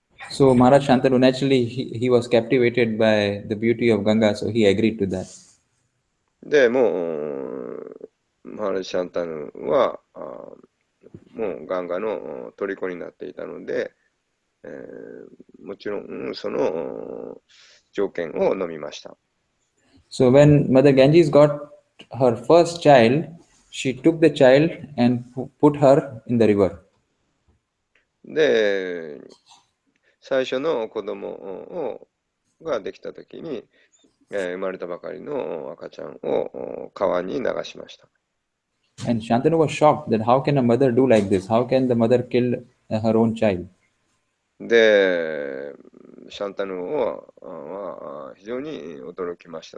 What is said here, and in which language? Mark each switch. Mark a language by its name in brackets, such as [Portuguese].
[English] So Maharaj Shantanu, naturally he was captivated by the beauty of Ganga, so he agreed to that. [Japanese] で、もう、マハラジ・シャンタヌは、もうガンガの虜になっていたので、もちろんその条件を飲みました。 [English] So when Mother Ganges got her first child, she took the child and put her in the river. [Japanese] で、最初の子供ができたときに、生まれたばかりの赤ちゃんを川に流しました。 [English] And Shantanu was shocked that how can a mother do like this? How can the mother kill her own child? [Japanese] で、シャンタヌは非常に驚きました。